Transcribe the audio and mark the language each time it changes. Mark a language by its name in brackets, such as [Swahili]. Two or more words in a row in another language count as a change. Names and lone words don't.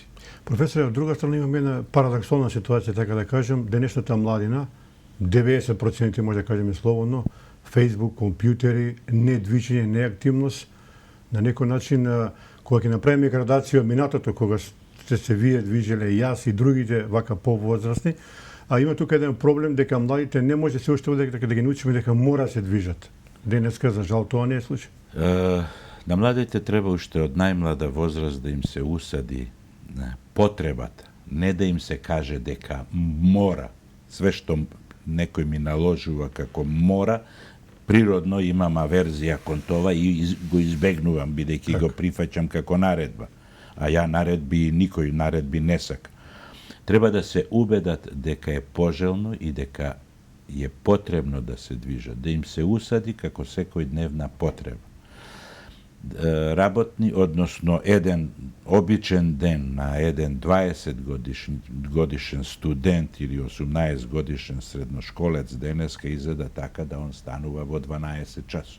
[Macedonian] Професоре, од друга страна имаме една парадоксална ситуација, така да кажем, денешната младина, 90% може да кажеме слободно, Facebook, компјутери, недвижење, неактивност, на некој начин, кога ќе направиме градација од минатото, кога сте се вие движеле, јас и другите вака повозрастни, а има тука еден проблем дека младите не може се уште дека да ги научиме дека мора да се движат. Денеска, за жал, тоа не е случај. На младите треба уште од најмлада возраст да им се усади потребата, не да им се каже дека мора. Све што некој ми наложува како мора, природно имам аверзија кон това и го избегнувам, бидејќи го прифаќам како наредба. А ја наредби, никој наредби не сака. Треба да се убедат дека е пожелно и дека [Serbian] je potrebno da se dviža, [Macedonian] da im se usadi kako sekојдневна потреба. Работни, односно еден обичен ден на еден 20-годишен студент или 18-годишен средношколец денеска изгледа така да он станува во 12 часот.